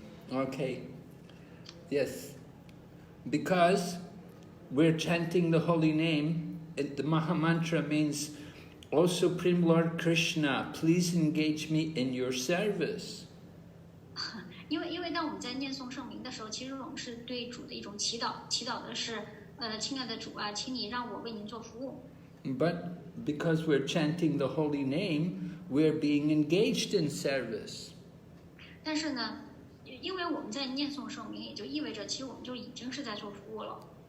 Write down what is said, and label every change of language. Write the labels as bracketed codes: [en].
[en] Okay. Yes. Because we're chanting the holy name, the Maha Mantra means, O Supreme Lord Krishna, please engage me in your service. [zh] 因为当我们在念诵圣名的时候，其实我们是对主的一种祈祷，祈祷的是，亲爱的主啊，请你让我为您做服务。 [en] But because we're chanting the holy name, we're being engaged in service. [zh] 但是呢，因为我们在念诵圣名，也就意味着其实我们就已经是在做服务了。